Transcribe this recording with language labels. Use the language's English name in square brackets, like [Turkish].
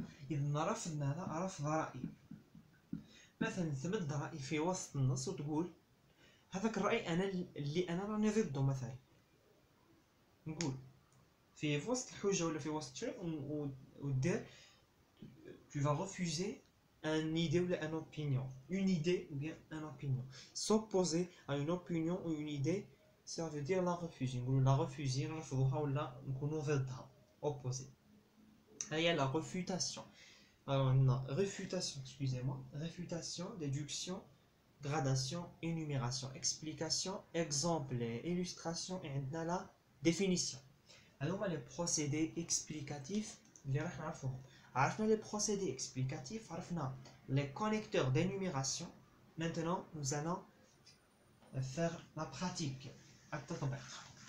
[Arabic] إذا رفض ماذا؟ رفض رأي. مثلا تمد رأي في وسط النص وتقول هذاك الرأي أنا راني ضده، مثلا نقول في وسط الحجة ولا في وسط شيء ودير [French] tu vas refuser une idée ou une opinion. Une idée ou bien une opinion. S'opposer à une opinion ou une idée, ça veut dire la refuser. [Arabic] نقولوا [French] la refuser [Arabic] نرفضوها ولا نكونوا ضدها. [French] Opposer. هي la refutation. Alors on a réfutation, excusez-moi, réfutation, déduction, gradation, énumération, explication, exemple, illustration et [Arabic] عندنا [French] la définition. [Arabic] هذوما les procédés explicatifs اللي راح نعرفوهم. [French] عرفنا les procédés explicatifs، عرفنا les connecteurs d'énumération. Maintenant nous allons faire la pratique, التطبيق.